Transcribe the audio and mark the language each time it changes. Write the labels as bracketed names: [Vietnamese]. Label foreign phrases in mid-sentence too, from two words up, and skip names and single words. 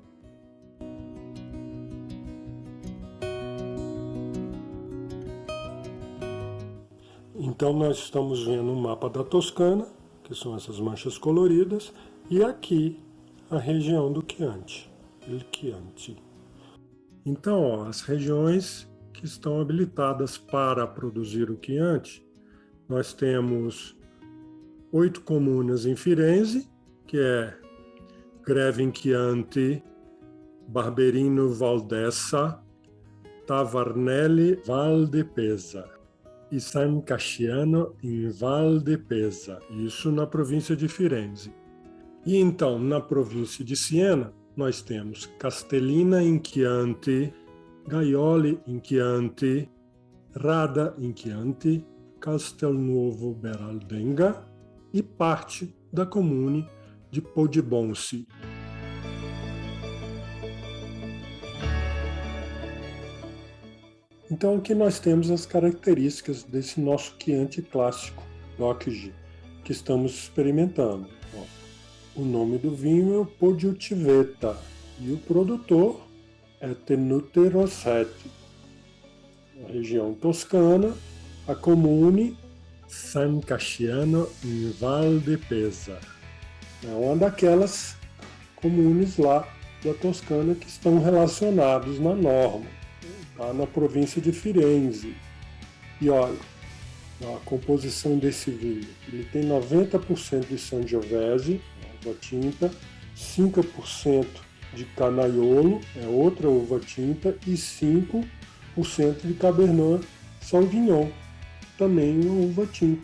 [Portuguese] Então nós estamos vendo um mapa da Toscana, que são essas manchas coloridas, e aqui a região do Chianti, il Chianti. Então, ó, as regiões que estão habilitadas para produzir o Chianti, nós temos 8 comunas em Firenze, que é Greve in Chianti, Barberino Valdessa, Tavernelli Val di Pesa e San Casciano em Val di Pesa, isso na província de Firenze. E então, na província de Siena, nós temos Castellina in Chianti, Gaioli in Chianti, Rada in Chianti, Castelnuovo Beraldenga e parte da comune de Poggibonsi. Então aqui nós temos as características desse nosso Chianti clássico, DOCG, que estamos experimentando. O nome do vinho é o Podiotiveta e o produtor é Tenute Rossetti. Na região toscana, a comune San Casciano in Val di Pesa. É uma daquelas comunes lá da Toscana que estão relacionados na norma, tá? Na província de Firenze. E olha, a composição desse vinho, ele tem 90% de Sangiovese, uva tinta, 5% de Canaiolo, é outra uva tinta, e 5% de Cabernet Sauvignon, também uma uva tinta.